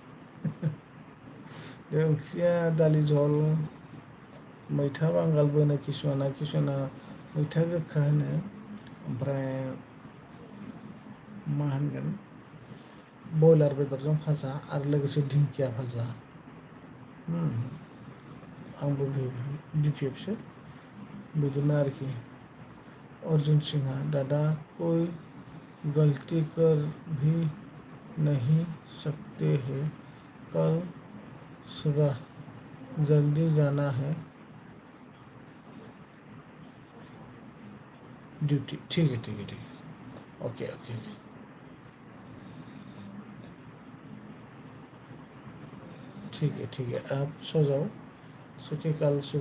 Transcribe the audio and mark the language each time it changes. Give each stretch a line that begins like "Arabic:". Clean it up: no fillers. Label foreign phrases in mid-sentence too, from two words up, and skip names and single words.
Bodo: बे ओंख्रिया दालि जहल मैथा बांगालबो होनो किसुमाना मैथा गोखा होनो ओमफ्राय मा होनगोन बयलार बेदरजों भाजा आरो लोगोसे दिंखिया भाजा आंबो BPFसो बिदिनो आरोखि अर्जुन सिंहा दादा
Hindi: कोई गलती कर भी नहीं सकते हैं कल सुबह जल्दी जाना है ड्यूटी ठीक है ओके ठीक है आप सो जाओ सो के कल सुबह